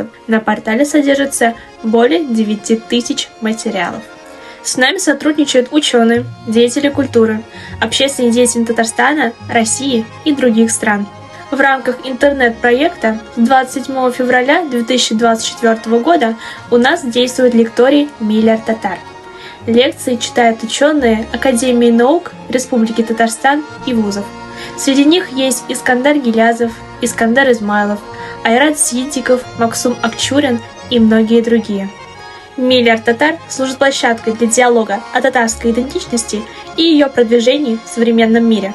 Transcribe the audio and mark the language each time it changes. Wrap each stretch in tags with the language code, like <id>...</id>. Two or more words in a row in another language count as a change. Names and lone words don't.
<ru>На портале содержится более 9000 материалов. С нами сотрудничают ученые, деятели культуры, общественные деятели Татарстана, России и других стран. В рамках интернет-проекта с 27 февраля 2024 года у нас действует лекторий «Миллиард татар». Лекции читают ученые Академии наук Республики Татарстан и вузов. Среди них есть Искандар Гилязов, Искандар Измайлов, Айрат Сиддиков, Максум Акчурин и многие другие. «Миллиард татар» служит площадкой для диалога о татарской идентичности и ее продвижении в современном мире.</ru>